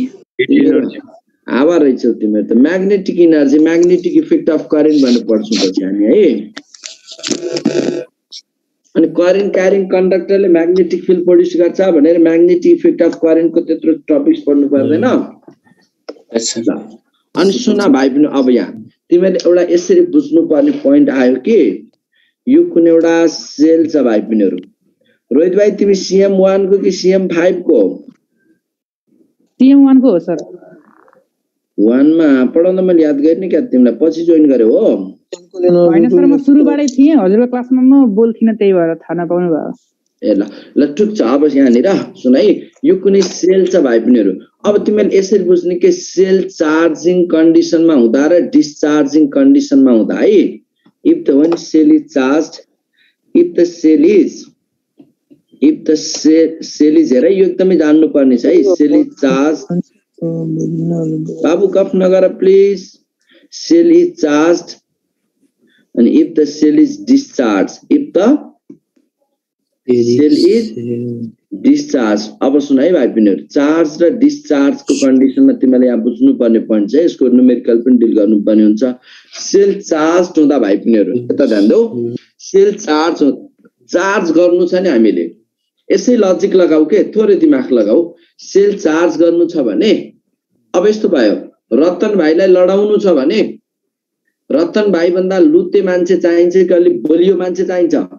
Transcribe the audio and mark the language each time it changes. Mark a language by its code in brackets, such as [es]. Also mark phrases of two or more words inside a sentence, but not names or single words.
[ne] हावा रहेछौ तिम्रो त [en] magnetic energy magnetic effect of current [ne] भन्नु पर्छ पछि हामी है अनि [en] current carrying conductorले magnetic field produce [ne] गर्छ भनेर [en] magnetic effect of currentको [ne] त्यत्रो टपिक्स पढ्नु पर्दैन अनि सुन भाइ पनि अब यहाँ तिमीले एउटा यसरी बुझ्नु पर्ने पोइन्ट आयो कि यो कुन एउटा सेल छ भाइ पिनहरु रोहित भाइ तिमी CM1 को कि CM5 को CM1 को हो सर 1 मा पढाउँदा मैले याद गर्ने क्या तिमीलाई पछि जोइन गरे हो हैन सर म सुरुबाटै थिए हजुरको क्लासमा म बोल्थिन त्यही भएर थाहा नपाउनु भयो ए ल ठिक छ अब यहाँनिर सुन है यो कुनै सेल छ भाइ पिनहरु अब तिमीले यसरी बुझ्ने कि [en] cell charging conditionमा [ne] हुँदा र [en] discharging conditionमा [ne] हुँदा है [en] if the one cell is charged if the cell is if the cell is [ne] हेर यो एकदमै जान्नु पर्ने छ है [en] cell is charge [ne] बाबु गफ नगर प्लिज [en] cell is charge [ne] अनि [en] if the cell is discharge if the cell is discharge [ne] अब सुन है भाइ बहिनीहरु चार्ज र डिस्चार्ज को कन्डिसनमा तिमीले यहाँ बुझ्नु पर्ने पोइन्ट छ यसको न्यूमेरिकल पनि डिल गर्नु पर्ने हुन्छ [en] cell charge [ne] हुँदा भाइ बहिनीहरु यता ध्यान देऊ [en] cell charge [ne] गर्नु छ नि हामीले यसै लजिक लगाऊ के थोरै दिमाग लगाऊ [en] cell charge [ne] गर्नु छ भने अब यस्तो भयो रतन भाइलाई लडाउनु छ भने रतन भाइ भन्दा लुते मान्छे चाहिन्छ कि अलि बलियो मान्छे चाहिन्छ